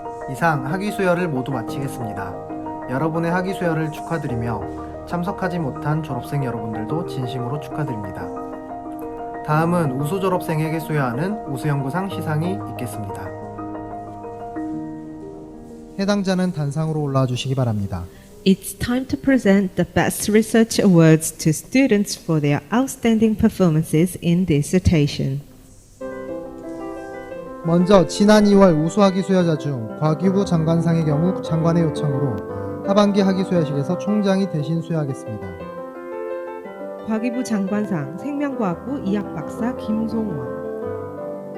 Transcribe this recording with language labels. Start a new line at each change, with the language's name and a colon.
Korean: 이상 학위 수여를 모두 마치겠습니다. 여러분의 학위 수여를 축하드리며 참석하지 못한 졸업생 여러분들도 진심으로 축하드립니다. 다음은 우수 졸업생에게 수여하는 우수연구상 시상이 있겠습니다. 해당자는 단상으로 올라와 주시기 바랍니다.
English: It's time to present the Best Research Awards to students for their outstanding performances in dissertation.
Korean: 먼저 지난 2월 우수학위 수여자 중 과기부 장관상의 경우 장관의 요청으로 하반기 학위수여식에서 총장이 대신 수여하겠습니다. 과기부 장관상 생명과학부 이학박사 김송원.